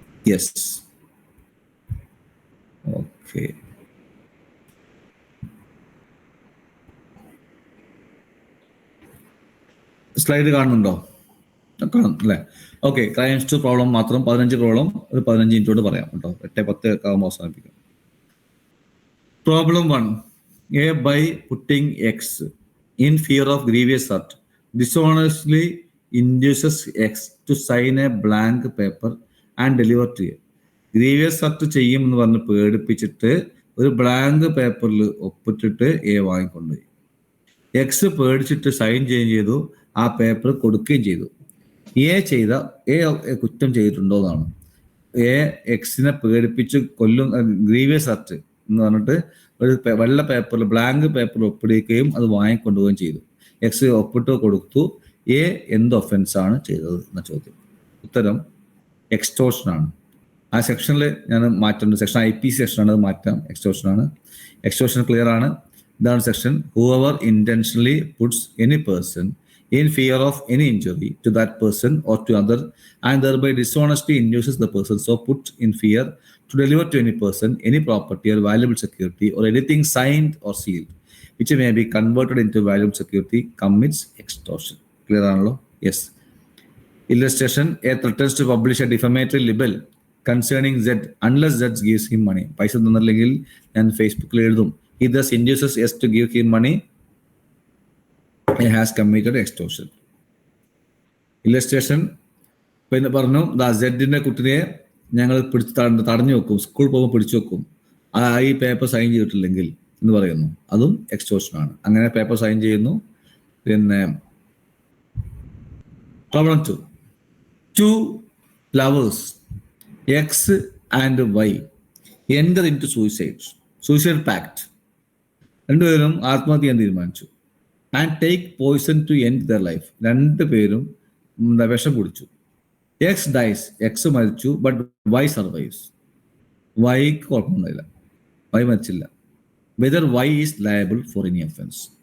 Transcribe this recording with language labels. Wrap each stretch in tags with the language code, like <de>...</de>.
<en>Yes okay.</en> <ml>Slide കാണുന്നുണ്ടോ? കാണും അല്ലേ? ഓക്കെ. ക്രൈംസ് ടു പ്രോബ്ലം മാത്രം 15 പ്രോബ്ലം ഒരു 15 മിനിറ്റ് കൊണ്ട് പറയാം കേട്ടോ. 8:10 ആകുമ്പോൾ അവസാനിപ്പിക്കാം.</ml> <en>Problem 1. A by putting X in fear of grievous hurt dishonestly induces X to sign a blank paper and deliver to A.</en> <ml>Grievous hurt ചെയ്യും എന്ന് പറഞ്ഞ് പേടിപ്പിച്ചിട്ട് ഒരു ബ്ലാങ്ക് പേപ്പറിൽ ഒപ്പിട്ടിട്ട് എ വാങ്ങിക്കൊണ്ടുപോയി. എക്സ് പേടിച്ചിട്ട് സൈൻ ചെയ്യുകയും ചെയ്തു, ആ പേപ്പർ കൊടുക്കുകയും ചെയ്തു. എ കുറ്റം ചെയ്തിട്ടുണ്ടോ എന്നാണ്. എക്സിനെ പേടിപ്പിച്ച് കൊല്ലും, ഗ്രീവിയസ് ഹർട്ട് എന്ന് പറഞ്ഞിട്ട് ഒരു വെള്ള പേപ്പറിൽ ബ്ലാങ്ക് പേപ്പറിൽ ഒപ്പിടുകയും അത് വാങ്ങിക്കൊണ്ടുപോവുകയും ചെയ്തു. എക്സ് ഒപ്പിട്ട് കൊടുത്തു. എന്ത് ഒഫൻസ് ആണ് ചെയ്തത് എന്ന ചോദ്യം. ഉത്തരം എക്സ്റ്റോർഷൻ ആണ്. ആ സെക്ഷനിൽ ഞാൻ മാറ്റുന്നുണ്ട്. സെക്ഷൻ IPC സെക്ഷനാണ്, അത് മാറ്റാം. എക്സ്റ്റോർഷൻ ആണ്. എക്സ്റ്റോർഷൻ ക്ലിയർ ആണ്. ഇതാണ് section.</ml> <en>Whoever intentionally puts any person in fear of any injury to that person or to other and thereby dishonestly induces the person so put in fear to deliver to any person any property or valuable security or anything signed or sealed which may be converted into valuable security commits extortion. Clear</en> <ml>ആണല്ലോ?</ml> <en>Yes. Illustration. A threatens to publish a defamatory libel concerning Z unless Z gives him money.</en> <ml>പൈസ തന്നില്ലെങ്കിൽ ഞാൻ ഫേസ്ബുക്കിൽ എഴുതും.</ml> <en>He thus induces S to give him money. He has committed extortion. Illustration.</en> <ml>പിന്നെ പറഞ്ഞു, സെഡിന്റെ കുട്ടിയെ ഞങ്ങൾ തടഞ്ഞു വെക്കും, സ്കൂളിൽ പോകുമ്പോൾ പിടിച്ചു വെക്കും, ഈ പേപ്പർ സൈൻ ചെയ്തിട്ടില്ലെങ്കിൽ എന്ന് പറയുന്നു. അതും എക്സ്റ്റോർഷൻ ആണ്. അങ്ങനെ പേപ്പർ സൈൻ ചെയ്യുന്നു. പിന്നെ problem 2.</ml> <en>2 lovers X and Y enter into suicide pact.</en> <ml>രണ്ടുപേരും ആത്മഹത്യ ചെയ്യാൻ തീരുമാനിച്ചു.</ml> <en>And take poison to end their life.</en> <ml>2 പേരും വിഷം കുടിച്ചു.</ml> <en>X dies,</en> <ml>എക്സ് മരിച്ചു.</ml> <en>But Y survives.</en> <ml>വൈക്ക് കുഴപ്പമൊന്നുമില്ല, Y മരിച്ചില്ല.</ml> <en>Whether Y is liable for any offence.</en>